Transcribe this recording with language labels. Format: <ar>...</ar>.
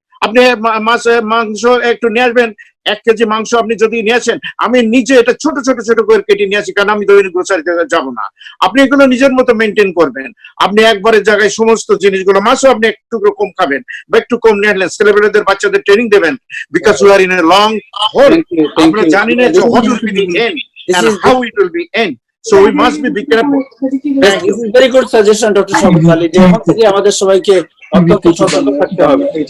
<bn>আপনি মাংস একটু নিয়ে আসবেন, 1 কেজি মাংস আপনি যদি নিয়ে আসেন, আমি নিজে এটা ছোট ছোট ছোট করে কেটে নিয়ে আসি, কারণ আমি দৈনিক গ্রোসারিতে যাবো না। আপনি এগুলো নিজের মতো মেনটেন করবেন। আপনি একবারের জায়গায় সমস্ত জিনিসগুলো, মাছও আপনি একটু কম খাবেন বা একটু কম নিয়ে আসলেন, সেলিব্রিটিদের বাচ্চাদের ট্রেনিং দেবেন, because you আর in a long whole.</bn> <en>আমরা জানি না যে what will be the end and how it will be end, so we must be careful.</en> <bn>Very good suggestion doctor Shawkat Ali, যে এখন থেকে আমাদের সবাইকে অত্যন্ত সতর্ক থাকতে হবে।</bn>